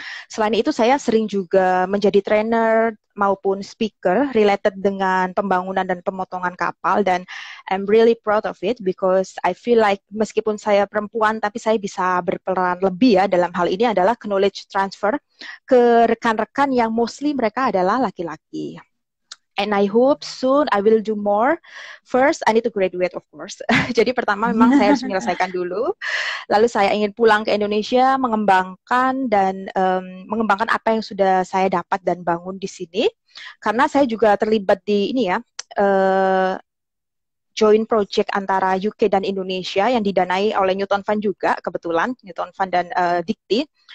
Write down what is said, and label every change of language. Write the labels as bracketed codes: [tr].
[id] Selain itu, saya sering juga menjadi trainer maupun speaker related dengan pembangunan dan pemotongan kapal, dan [en] I'm really proud of it because I feel like [id] meskipun saya perempuan, tapi saya bisa berperan lebih ya dalam hal ini adalah knowledge transfer ke rekan-rekan yang mostly mereka adalah laki-laki. [en] And I hope soon I will do more. First, I need to graduate, of course. [id] Jadi pertama memang saya harus menyelesaikan dulu. Lalu saya ingin pulang ke Indonesia, mengembangkan mengembangkan apa yang sudah saya dapat dan bangun di sini. Karena saya juga terlibat di ini ya, joint project antara UK dan Indonesia yang didanai oleh Newton Fund juga, kebetulan Newton Fund dan Dikti.